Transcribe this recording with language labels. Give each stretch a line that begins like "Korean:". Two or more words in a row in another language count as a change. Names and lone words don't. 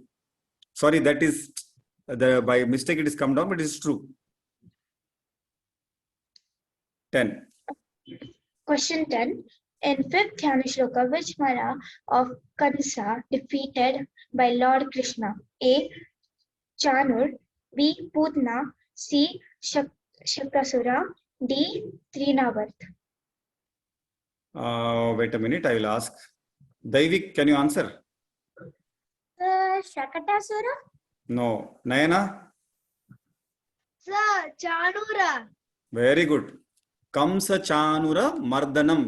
English: Sorry, that is by mistake it is come down, but it is true. 10. Question 10. In fifth Dhyana Shloka, which Mara of Kansa defeated by Lord Krishna? A. Chanur. B. Putna. C. Shakasura. D. Trinavarth. Wait a minute, I will ask. Daivik, can you answer? Shakatasura? No. Nayana? Sir, Chanura. Very good.
Sanskrit: Kamsa Chanura Mardanam.